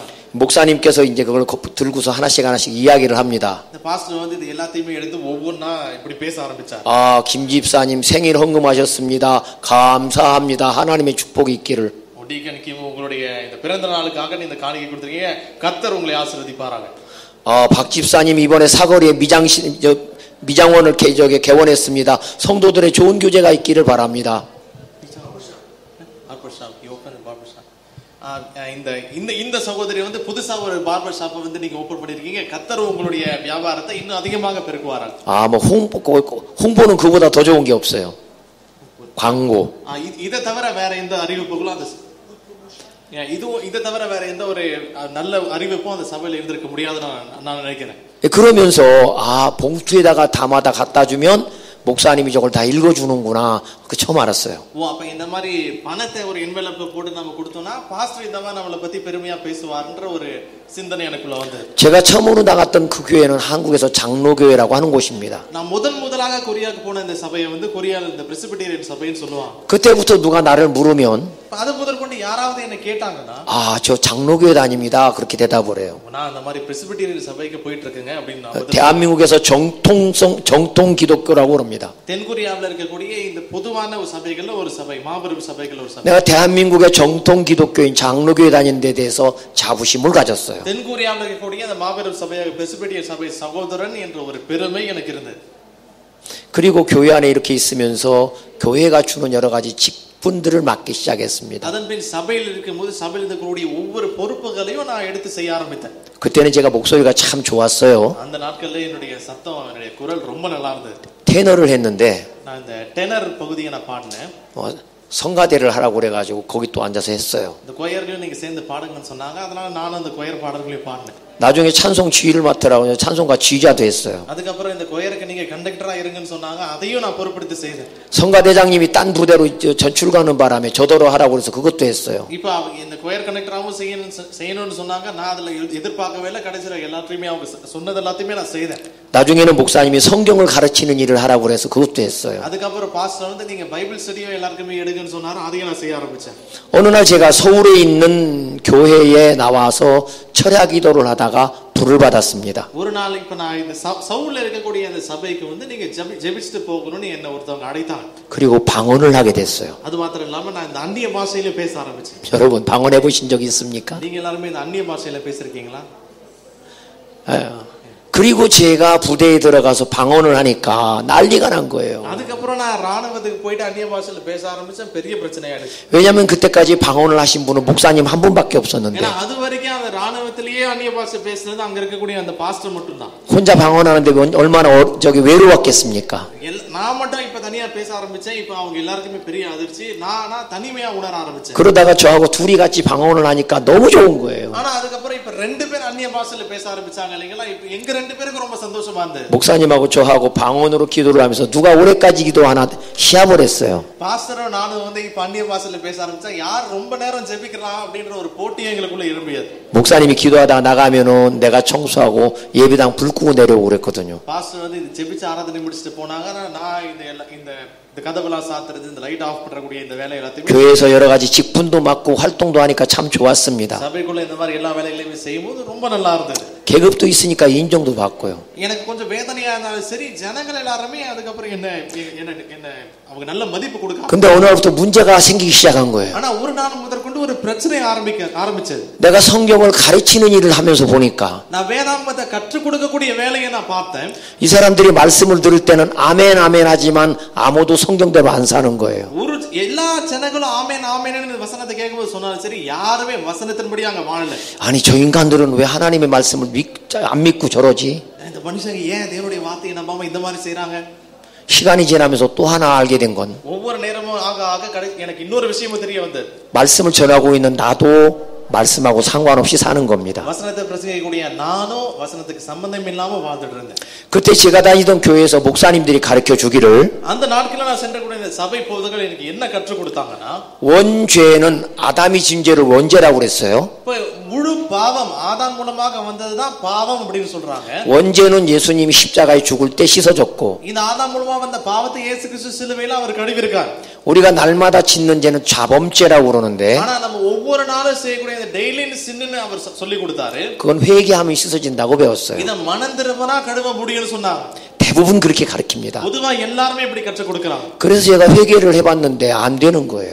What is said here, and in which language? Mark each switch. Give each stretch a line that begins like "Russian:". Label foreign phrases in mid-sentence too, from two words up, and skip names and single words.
Korean: 목사님께서 이제 그걸 들고서 하나씩 이야기를 합니다.
Tamil: இந்த பாஸ்டர் வந்து இது எல்லாத்தையும் எடுத்து ஒவ்வொண்ணா இப்படி பேச ஆரம்பிச்சார்.
Korean: 김 집사님 생일 헌금하셨습니다. 감사합니다. 하나님의 축복이 있기를.
Tamil: டீக்கன் கிம் உங்களுடைய இந்த பிறந்த நாளுக்காக இந்த காணிக்கை கொடுத்திருக்கீங்க. கர்த்தர் உங்களை ஆசீர்வதிப்பாராக.
Korean: 박 집사님 이번에 사거리에 미장원을 개원했습니다. 성도들의 좋은 교제가 있기를 바랍니다.
Tamil: இந்த சகோதரி வந்து புதுசா ஒரு
English: barber shop
Tamil: வந்து நீங்க ஓபன் பண்ணிருக்கீங்க. கர்த்தர் உங்களுடைய வியாபாரத்தை இன்னும் அதிகமாக பெருக்குவாராக.
Korean: 뭐 홍보는 그보다 더 좋은 게 없어요. 광고.
Tamil: இதை தவிர வேற எந்த அறிவிப்புகளும் அந்த இதை தவிர வேற எந்த ஒரு நல்ல அறிவிப்பும் அந்த சபையில இருந்திருக்க முடியாதுன்னு நான் நினைக்கிறேன்.
Korean: 그러면서 봉투에다가 담아다 갖다 주면 목사님이 저걸 다 읽어주는구나. 그 처음 알았어요.
Tamil: அப்ப இந்த மாதிரி பணத்தை ஒரு என்வலப்ல போட்டு நம்ம கொடுத்தோம்னா பாஸ்டர் இந்த மாதிரி நம்மளை பத்தி பெருமையா பேசுவார்ன்ற ஒரு சிந்தனை எனக்குள்ள வந்தது.
Korean: 제가 처음으로 나갔던 그 교회는 한국에서 장로교회라고 하는 곳입니다.
Tamil: நான் முதலாக கொரியாக்கு போன இந்த சபையை வந்து கொரியால இந்த பிரெஸ்பிட்டேரியன் சபைன்னு சொல்லுவாங்க.
Korean: 그때부터 누가 나를 물으면
Tamil: அது முதற்கொண்டு யாராவது என்ன கேட்டாங்கன்னா
Korean: 저 장로교회 다닙니다. 그렇게 대답을 해요.
Tamil: நான் அந்த மாதிரி பிரெஸ்பிட்டேரியன் சபைக்கு போயிட்டு இருக்கேங்க அப்படின்னு.
Korean: 대한민국에서 정통 기독교라고 그럽니다.
Tamil: தென்கொரியாவில் இருக்கக்கூடிய இந்த பொதுவான சபைகள்ல ஒரு சபை, மாபெரும் சபைகள் ஒரு சபை.
Korean: 내가 대한민국의 정통 기독교인 장로교회 다니는 데 대해서 자부심을 가졌어요.
Tamil: தென்கொரியாவில் இருக்கக்கூடிய அந்த மாபெரும் சபையாக பிரெஸ்பிட்டேரியன் சபை சகோதரன் என்ற ஒரு பெருமை எனக்கு இருந்தது.
Korean: 그리고 교회 안에 이렇게 있으면서 교회가 주는 여러 가지 직분들을 맡기 시작했습니다.
Tamil: அதன்பின் சபையில் இருக்கும்போது சபையில் இருக்கக்கூடிய ஒவ்வொரு பொறுப்புகளையும் நான் எடுத்து செய்ய ஆரம்பித்தேன்.
Korean: 그때는 제가 목소리가 참 좋았어요.
Tamil: அந்த நாட்கள்ல என்னுடைய சத்தம், என்னுடைய குரல் ரொம்ப நல்லா இருந்தது.
Korean: 테너를 했는데
Tamil: நான் இந்த டெனர் பகுதியை நான் பாடினேன்.
Korean: 성가대를 하라고 그래가지고 거기 또 앉아서 했어요.
Tamil: இந்த கொயர்லயும் நீங்க சேர்ந்து பாடுங்கன்னு சொன்னாங்க. அதனால நானும் அந்த கொயர் பாடல்களையும் பாடினேன்.
Korean: 나중에 찬송 지휘를 맡으라고 찬송가 지휘자도 했어요.
Tamil: அதுக்கப்புறம் இந்த கொயருக்கு நீங்க கண்டக்டரா இருங்கன்னு சொன்னாங்க. அதையும் நான் பொறுப்படுத்தி செய்தேன்.
Korean: 성가대장님이 딴 부대로 전출 가는 바람에 저더러 하라고 그래서 그것도 했어요.
Tamil: இப்போ இந்த
English: choir conductor
Tamil: செய்யணும்னு சொன்னாங்க. நான் அதுல எதிர்பார்க்கவே இல்லை. கடைசியில எல்லாத்தையுமே அவங்க சொன்னது எல்லாத்தையுமே நான் செய்தேன்.
Korean: 나중에는 목사님이 성경을 가르치는 일을 하라고 그래서 그것도 했어요.
Tamil: அதுக்கப்புறம் பாஸ்டர் வந்து நீங்க
English: Bible study
Tamil: எல்லாருக்குமே எடுங்கன்னு சொன்னாரு. அதையும் நான் செய்ய ஆரம்பிச்சேன்.
Korean: 어느 날 제가 서울에 있는 교회에 나와서 철야 기도를 하다가 불을 받았습니다.
Tamil: ஒரு நாள் இப்ப நான் இந்த சவுல்ல இருக்கக்கூடிய அந்த சபைக்கு வந்து நீங்க ஜெபிச்சுட்டு போகணும்னு என்ன ஒருத்தவங்க அழைத்தாங்க.
Korean: 그리고 방언을 하게 됐어요.
Tamil: அது மாத்திரம் இல்லாம நான் இந்த அந்நிய பாஷையில பேச ஆரம்பிச்சேன்.
Korean: 여러분 방언해 보신 적 있습니까?
Tamil: நீங்க எல்லாரும் இந்த அந்நிய பாஷையில பேசிருக்கீங்களா?
Korean: 그리고 제가 부대에 들어가서 방언을 하니까 난리가 난 거예요.
Tamil: அதுக்கப்புறம் நான் ராணுவத்துக்கு போயிட்டு அந்நிய பாஷையில பேச ஆரம்பிச்சேன். பெரிய பிரச்சனையாயிடுச்சு.
Korean: 왜냐하면 그때까지 방언을 하신 분은 목사님 한 분밖에 없었는데.
Tamil: ஏன்னா அது வரைக்கும் அந்த ராணுவத்திலேயே அந்நிய பாஷை பேசுனது அங்க இருக்கக்கூடிய அந்த பாஸ்டர் மட்டும்தான்.
Korean: 혼자 방언하는데 얼마나 저기 외로웠겠습니까?
Tamil: நான் மட்டும் இப்ப தனியா பேச ஆரம்பிச்சேன். இப்ப அவங்க எல்லாருக்குமே பெரிய அதிர்ச்சி. நான் தனிமையா உணர ஆரம்பிச்சேன்.
Korean: 그러다가 저하고 둘이 같이 방언을 하니까 너무 좋은 거예요.
Tamil: ஆனா அதுக்கப்புறம் இப்ப ரெண்டு பேர் அந்நிய பாஷையில பேச ஆரம்பிச்சாங்க இல்லைங்களா? இப்ப எங்க ரெண்டு பேருக்கு ரொம்ப சந்தோஷமா இருந்தது.
Korean: 목사님하고 저하고 방언으로 기도를 하면서 누가 오래까지 기도하나 시합을 했어요.
Tamil: பாஸ்டரும் நானும் வந்து இப்ப அந்நிய பாஷையில பேச ஆரம்பிச்சா யார் ரொம்ப நேரம் ஜெபிக்கலாம் அப்படின்ற ஒரு போட்டி எங்களுக்குள்ள எழும்பியது.
Korean: 목사님이 기도하다가 나가면은 내가 청소하고 예배당 불 끄고 내려오고 그랬거든요.
Tamil: பாஸ்டர் வந்து ஜெபிச்சு ஆராதனை முடிச்சிட்டு போனாங்க. நான் இந்த கதவெல்லாம் சாத்துறது இந்த
English: light off
Tamil: பண்றக்கூடிய இந்த வேலை எல்லாத்தையும்
Korean: 교회에서 여러 가지 직분도 맡고 활동도 하니까 참 좋았습니다.
Tamil: சபைக்குள்ள இந்த மாதிரி எல்லா வேலைகளையும் செய்யும்போது ரொம்ப நல்லா இருந்தது.
Korean: 계급도 있으니까 인정도 받고요.
Tamil: எனக்கு கொஞ்சம் வேதனையா இருந்தாலும் சரி ஜனங்கள் எல்லாரும் அதுக்கப்புறம் என்ன அவங்க நல்ல மதிப்பு கொடுக்க.
Korean: 근데 어느 날부터 문제가 생기기 시작한 거예요.
Tamil: ஆனா ஒரு நாள் முதற்கொண்டு ஒரு பிரச்சனை ஆரம்பிச்சது.
Korean: 내가 성경을 가르치는 일을 하면서 보니까
Tamil: நான் வேதாகமத்தை கற்றுக் கொடுக்கக்கூடிய வேலையை நான் பார்த்தேன்.
Korean: 이 사람들이 말씀을 들을 때는 아멘 아멘 하지만 아무도 성경대로 안 사는 거예요.
Tamil: எல்லா ஜனங்களும் ஆமென் ஆமென்னு வசனத்தை கேட்கும்போது சொன்னாலும் சரி யாருமே வசனத்தின்படி அங்க வாழல.
Korean: 아니 저 인간들은 왜 하나님의 말씀을 안 믿고 저러지?
Tamil: இந்த மனுஷங்க ஏன் தேவனுடைய வார்த்தையை நம்பாம இந்த மாதிரி செய்றாங்க?
Korean: 시간이 지나면서 또 하나 알게 된 건
Tamil: ஒவ்வொரு நேரமும் ஆக எனக்கு இன்னொரு விஷயமும் தெரிய வந்தது.
Korean: 말씀을 전하고 있는 나도 말씀하고 상관없이 사는 겁니다.
Tamil: வசனத்தை பிரசங்கிக்கக்கூடிய நானும் வசனத்துக்கு சம்பந்தம் இல்லாம வாழ்ந்துட்டு இருந்தேன்.
Korean: 그때 제가 다니던 교회에서 목사님들이 가르쳐 주기를
Tamil: அந்த நாட்கள நான் சென்றக்கூடிய இந்த சபை போதகர்கள் எனக்கு என்ன கற்றுக் கொடுத்தாங்கன்னா
Korean: 원죄는 아담이 진 죄를 원죄라고 그랬어요.
Tamil: முழு பாவம் ஆதாம் மூலமாக வந்ததுதான் பாவம் அப்படினு சொல்றாங்க.
Korean: 원죄는 예수님이 십자가에 죽을 때 씻어졌고
Tamil: இந்த ஆதாம் மூலமா வந்த பாவத்தை இயேசு கிறிஸ்து சிலுவையில அவர் கழுவிருக்கார்.
Korean: 우리가 날마다 짓는 죄는 자범죄라고 그러는데
Tamil: ஆனா நம்ம ஒவ்வொரு நாளும் செய்யக்கூடிய இந்த
English: daily sin
Tamil: அவர் சொல்லி கொடுத்தாரு.
Korean: 그건 회개하면 씻어진다고 배웠어요.
Tamil: இத மனம் திரும்பினா கழுவ முடியும்னு சொன்னாங்க.
Korean: 대부분 그렇게 가르칩니다.
Tamil: பொதுவா எல்லாரும் இப்படி கற்றுக் கொடுக்கறாங்க.
Korean: 그래서 제가 회개를 해봤는데 안 되는 거예요.